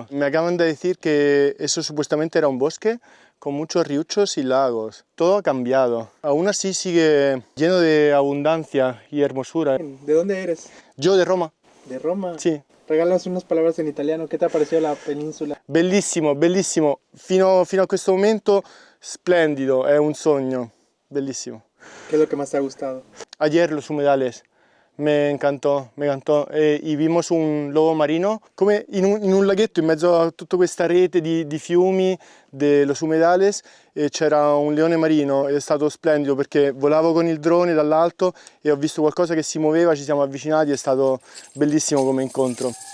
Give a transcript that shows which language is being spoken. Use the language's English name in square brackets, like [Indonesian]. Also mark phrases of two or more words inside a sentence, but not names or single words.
[Spanish] Me acaban de decir que eso supuestamente era un bosque con muchos riuchos y lagos. Todo ha cambiado. Aún así sigue lleno de abundancia y hermosura. ¿De dónde eres? Yo de Roma. ¿De Roma? Sì. Regálanos unas palabras en italiano. ¿Qué te ha parecido la península? [Italian] Bellissimo, bellissimo. Fino a questo momento splendido, è un sogno. Bellissimo. [Spanish] ¿Qué es lo que más te ha gustado? Ayer los humedales. Me encantó. Y vimos un lobo marino [Italian] come in un laghetto in mezzo a tutta questa rete di fiumi, [Spanish] de los humedales, [Italian] e c'era un leone marino. È stato splendido perché volavo con il drone dall'alto e ho visto qualcosa che si muoveva, ci siamo avvicinati, è stato bellissimo come incontro.